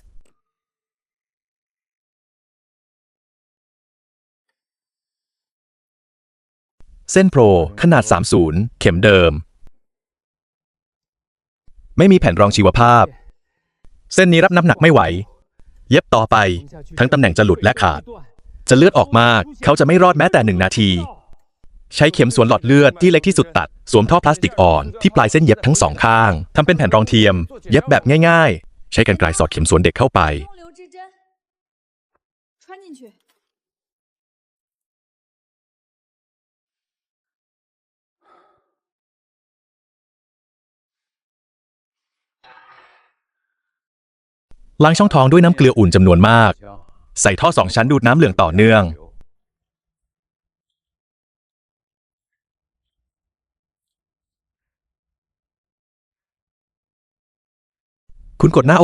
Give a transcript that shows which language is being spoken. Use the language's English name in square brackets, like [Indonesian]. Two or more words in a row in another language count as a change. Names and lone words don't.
[Thai] เส้นโปรขนาด 30 เข็มเดิม ไม่มีแผ่นรองชีวภาพ เส้นนี้รับน้ำหนักไม่ไหว เย็ บต่อไป ทั้งตำแหน่งจะหลุดและขาด จะเลือดออกมาก เขาจะไม่รอดแม้แต่1 นาที ใช้เข็มสวนหลอดเลือดที่เล็กที่สุดตัด สวมท่อพลาสติกอ่อนที่ปลายเส้นเย็บทั้ง2 ข้าง ทำเป็นแผ่นรองเทียม เย็บแบบง่ายๆ ใช้กรรไกรสอดเข็มสวนเด็กเข้าไป [Chinese] 中流之针穿进去。 [Thai] ล้างช่องท้องด้วยน้ำเกลืออุ่นจำนวนมาก ใส่ท่อ2 ชั้นดูดน้ำเหลืองต่อเนื่อง คุณกดหน้า